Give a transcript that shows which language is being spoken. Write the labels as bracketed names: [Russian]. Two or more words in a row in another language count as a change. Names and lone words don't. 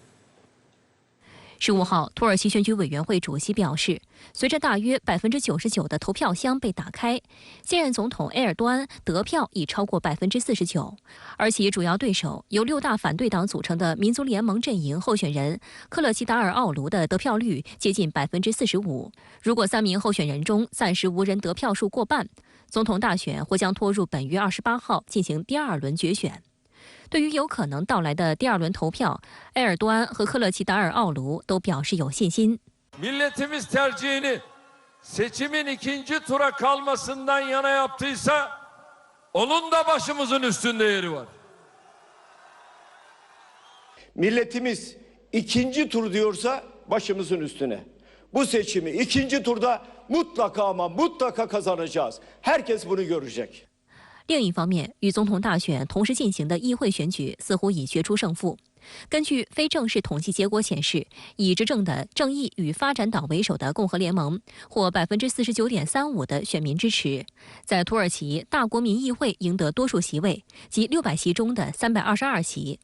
[Chinese] 15 号，土耳其选举委员会主席表示，随着大约99%的投票箱被打开，现任总统埃尔多安得票已超过49%，而其主要对手由6大反对党组成的民族联盟阵营候选人克勒齐达尔奥卢的得票率接近45%。如果3名候选人中暂时无人得票数过半，总统大选或将拖入本月28号进行第2轮决选。对于有可能到来的第2轮投票，埃尔多安和克勒齐达尔奥卢都表示有信心。 [Turkish] Milletimiz tercihini seçimin ikinci tura kalmasından yana yaptıysa, onun da başımızın üstünde yeri var. Milletimiz ikinci tur diyorsa başımızın üstüne. Bu seçimi ikinci turda mutlaka ama mutlaka kazanacağız. Herkes bunu görecek. [Chinese] 另一方面，与总统大选同时进行的议会选举似乎已决出胜负。根据非正式统计结果显示，以执政的正义与发展党为首的共和联盟获49.35%的选民支持，在土耳其大国民议会赢得多数席位，即600席中的322席。